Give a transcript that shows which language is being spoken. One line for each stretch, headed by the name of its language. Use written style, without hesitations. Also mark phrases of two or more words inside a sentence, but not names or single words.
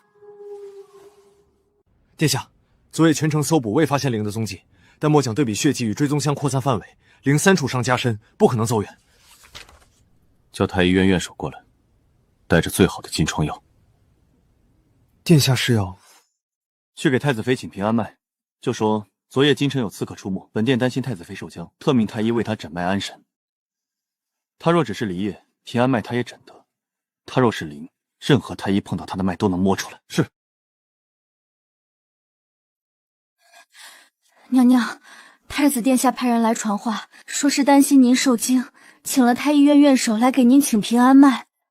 Chinese: 殿下，昨夜全城搜捕未發現靈的蹤跡，但末將對比血跡與追蹤香擴散範圍，靈3處傷加深，不可能走遠。叫太醫院院手過來，帶着最好的金瘡藥。殿下是要去給太子妃請平安脈，就說昨夜京城有刺客出沒，本殿擔心太子妃受驚，特命太醫為他診脈安神。他若只是離夜，平安脈他也診得；他若是靈，任何太醫碰到他的脈都能摸出來。是。娘娘，太子殿下派人來傳話，說是擔心您受驚，請了太醫院院手來給您請平安脈。